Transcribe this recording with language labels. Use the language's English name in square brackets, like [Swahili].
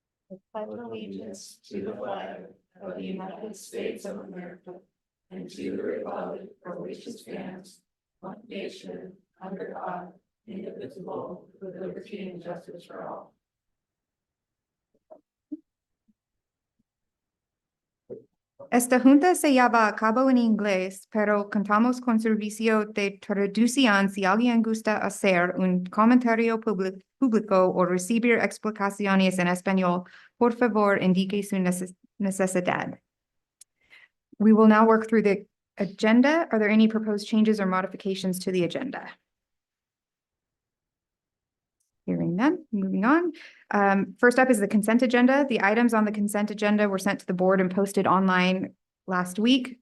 [English] I pledge allegiance to the flag of the United States of America and to the republic for which it stands, one nation, under God, indivisible, with liberty and justice for all. [Spanish] Esta junta se lleva a cabo en inglés, pero contamos con servicio de traducción si alguien gusta hacer un comentario público o recibir explicaciones en español. Por favor, indique su necesidad. [English] We will now work through the agenda. Are there any proposed changes or modifications to the agenda? Hearing none, moving on. First up is the consent agenda. The items on the consent agenda were sent to the board and posted online last week.